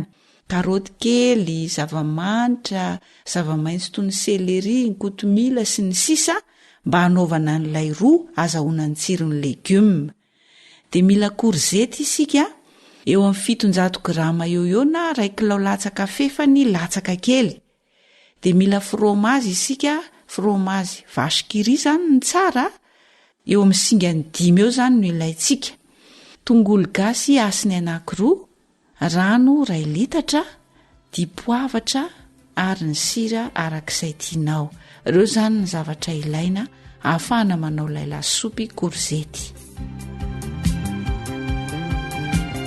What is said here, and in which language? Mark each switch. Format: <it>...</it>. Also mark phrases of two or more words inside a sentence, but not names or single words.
<mg>Karaoty kely, zava-manitra, zava-maitso toy ny seleri, ny kotomila sy ny sisa mba hanaovana n'ilay ro azahoana ny tsirony legioma. Dia mila korzety isika eo amin'ny 700 grama eo na 1 kilao latsaka fefany latsaka kely. Dia mila fromazy isika, fromazy vache qui rit zany ny tsara, eo amin'ny singany 5 eo zany no ilayntsika. Tongolo gasy asiny anankiroa, rano 2 litatra, dipoavatra ary ny sira arak'izay tianao. Ireo zany ny zavatra ilaina ahafahana manao ilay lasopy korzety.</mg>